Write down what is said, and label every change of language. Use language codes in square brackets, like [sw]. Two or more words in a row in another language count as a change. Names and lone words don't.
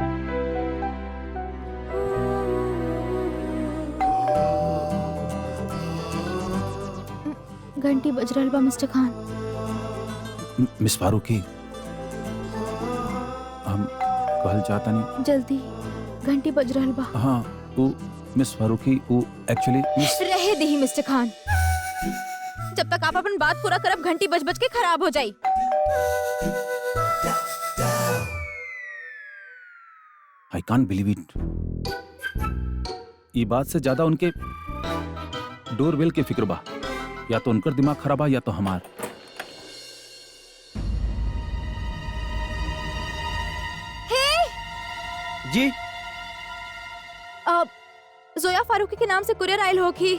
[bho] घंटी बज रहल बा मिस्टर खान। मिस फारूकी, हम कहल चाहता नहीं। जल्दी, घंटी बज रहल बा। हाँ, वो मिस फारूकी, वो एक्चुअली मिस। रहे दही मिस्टर खान, जब तक आप अपन बात पूरा करब घंटी बज बज के खराब हो जाई। [en] I can't believe it. [bho] ये बात से ज्यादा उनके डोरबेल के फिक्र बा। या तो उनकर दिमाग खराब बा या तो हमार। जी जोया फारूकी के नाम से कुरियर आयल होगी।